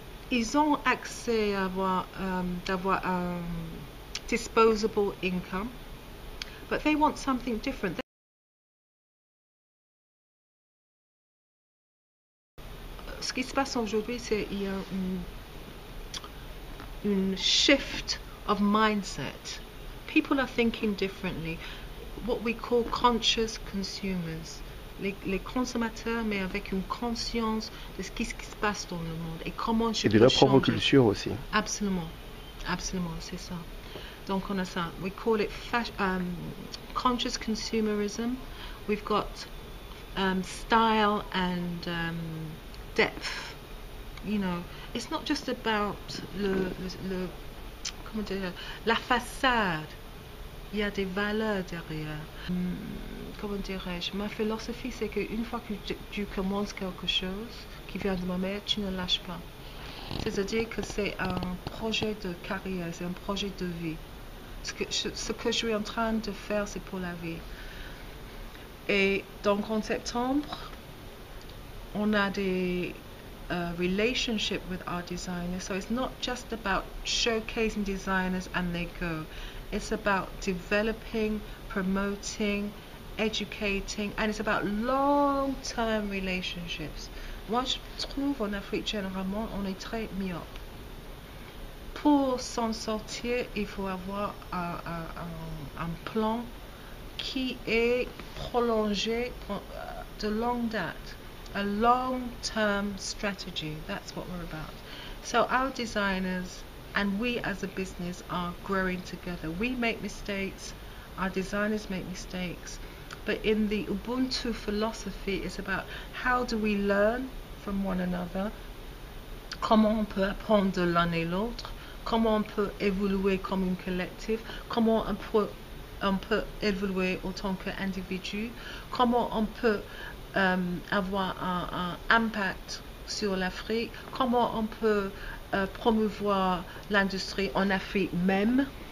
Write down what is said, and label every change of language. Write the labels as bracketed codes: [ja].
[fr] Ils ont accès à d'avoir un [en] disposable income, but they want something different. [fr] Ce qui se passe aujourd'hui, c'est qu'il y a une [en] shift of mindset. People are thinking differently. What we call conscious consumers. [fr] Les consommateurs, mais avec une conscience de ce qui se passe dans le monde et comment je peux changer. Et de leur propre culture aussi. Absolument, absolument, c'est ça. Donc on a ça. [en] We call it conscious consumerism. We've got style and depth. You know, it's not just about [fr] comment dire, la façade. Il y a des valeurs derrière. Comment dirais-je? Ma philosophie, c'est qu'une fois que tu commences quelque chose qui vient de ma mère, tu ne lâches pas. C'est-à-dire que c'est un projet de carrière, c'est un projet de vie. Ce que je suis en train de faire, c'est pour la vie. Et donc en septembre, on a des [en] relationship with our designers. So it's not just about showcasing designers and they go. It's about developing, promoting, educating, and it's about long-term relationships. [fr] Moi, je trouve en Afrique, généralement, on est très myope. Pour s'en sortir, il faut avoir un plan qui est prolongé de longue date. [en] A long-term strategy. That's what we're about. So our designers and we as a business are growing together. We make mistakes, our designers make mistakes, but in the Ubuntu philosophy, it's about how do we learn from one another, [fr] comment on peut apprendre de l'un et l'autre, comment on peut évoluer comme une collective, comment on peut évoluer en tant qu'individu, comment on peut avoir un impact sur l'Afrique, comment on peut promouvoir l'industrie en Afrique même.